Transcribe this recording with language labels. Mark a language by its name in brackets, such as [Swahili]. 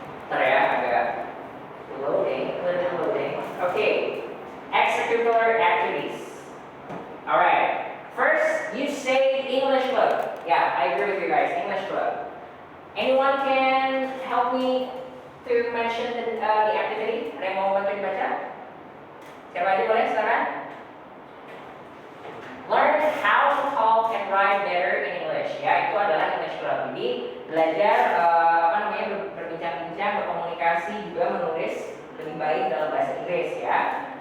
[Indonesian] Ntar ya, agak loading, [English] a little bit loading. Okay, extracurricular activities. Alright, first you say English club. Yeah, I agree with you guys, English club. Anyone can help me to mention the activity? [Indonesian] Ada yang mau bantuin baca? Siapa aja boleh sekarang? [English] Learn how to talk and write better in English. [Indonesian] Ya, itu adalah English club. Jadi belajar berbincang-bincang, berkomunikasi, juga menulis lebih baik dalam bahasa Inggris ya.